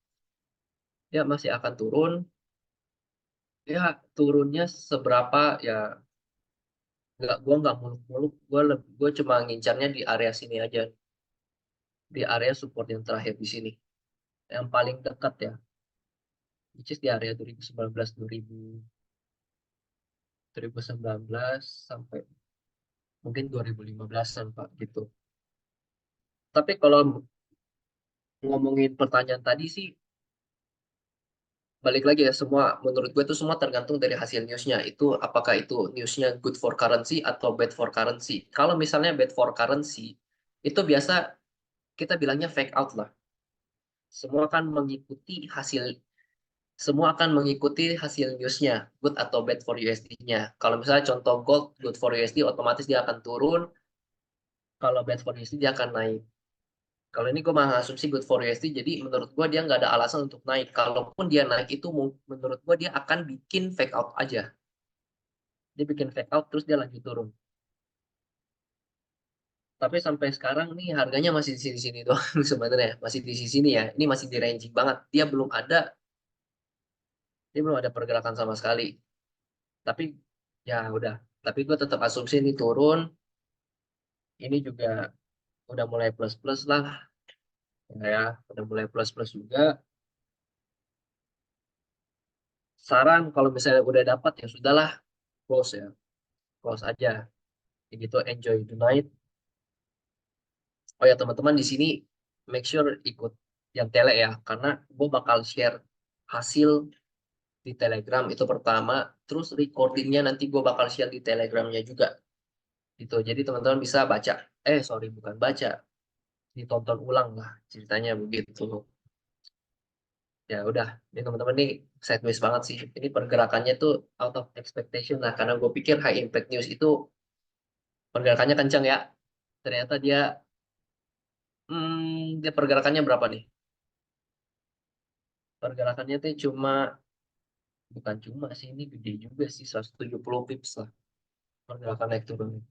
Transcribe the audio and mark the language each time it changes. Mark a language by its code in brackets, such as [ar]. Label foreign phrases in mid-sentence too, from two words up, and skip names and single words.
[id] Ya masih akan turun. Ya turunnya seberapa ya gue nggak muluk-muluk. Gue cuma ngincarnya di area sini aja. Di area support yang terakhir di sini. Yang paling dekat ya. [en] Which is [id] di area 2019 2019 sampai mungkin 2015-an Pak gitu. Tapi kalau ngomongin pertanyaan tadi sih balik lagi ya semua menurut gue itu semua tergantung dari hasil newsnya itu apakah itu newsnya [en] good for currency [id] atau [en] bad for currency. [id] Kalau misalnya [en] bad for currency [id] itu biasa kita bilangnya [en] fake out [id] lah. Semua akan mengikuti hasil semua akan mengikuti hasil newsnya good atau [en] bad for USD-nya. [id] Kalau misalnya contoh gold [en] good for USD [id] otomatis dia akan turun. Kalau [en] bad for USD [id] dia akan naik. Kalau ini gue mengasumsi [en] good for USD, [id] jadi menurut gue dia nggak ada alasan untuk naik. Kalaupun dia naik itu menurut gue dia akan bikin [en] fake out [id] aja. Dia bikin [en] fake out [id] terus dia lanjut turun. Tapi sampai sekarang nih harganya masih di sini-sini doang sebenarnya, masih di sini ya. Ini masih di ranging banget. Dia belum ada pergerakan sama sekali. Tapi ya udah. Tapi gue tetap asumsi ini turun. Ini juga udah mulai plus-plus lah ya, udah mulai plus-plus juga. Saran kalau misalnya udah dapat ya sudahlah, close ya, close aja. Kayak gitu [en] enjoy the night. [id] Oh ya teman-teman di sini [en] make sure [id] ikut yang tele ya, karena gue bakal share hasil di Telegram itu pertama, terus recordingnya nanti gue bakal share di Telegramnya juga gitu. Jadi teman-teman bisa baca, sorry bukan baca, ditonton ulang lah ceritanya begitu. Ya udah, ini teman-teman nih sideways banget sih. Ini pergerakannya tuh [en] out of expectation [id] lah, karena gue pikir [en] high impact news [id] itu pergerakannya kencang ya. Ternyata dia pergerakannya berapa nih? Pergerakannya tuh bukan cuma sih, ini gede juga sih, 170 pips lah pergerakan naik turun.